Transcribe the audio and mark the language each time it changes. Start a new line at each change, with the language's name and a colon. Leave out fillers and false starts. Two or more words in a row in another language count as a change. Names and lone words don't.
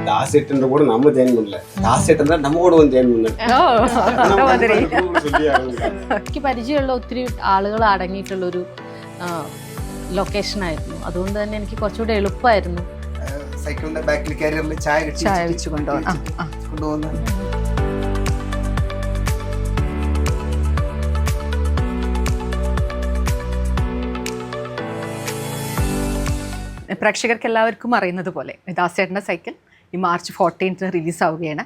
Tamil: தாசிட்டு கூட நம்ம ஜாயின் பண்ணல. தாசிட்டு இருந்தா நம்ம கூட வந்து ജോയിൻ பண்ணல.
Malayalam: എനിക്ക് പരിചയമുള്ള ഒത്തിരി ആളുകൾ അടങ്ങിയിട്ടുള്ളൊരു ലൊക്കേഷനായിരുന്നു. അതുകൊണ്ട് തന്നെ എനിക്ക് കുറച്ചുകൂടെ എളുപ്പമായിരുന്നു. സൈക്കിളിന്റെ ബാക്കിൽ കാരിയറിൽ ചായ വെച്ച് കൊണ്ടുപോകുന്ന പ്രേക്ഷകർക്ക് എല്ലാവർക്കും അറിയുന്നത് പോലെ ദാസേട്ടൻ്റെ സൈക്കിൾ ഈ മാർച്ച് 14 റിലീസാവുകയാണ്.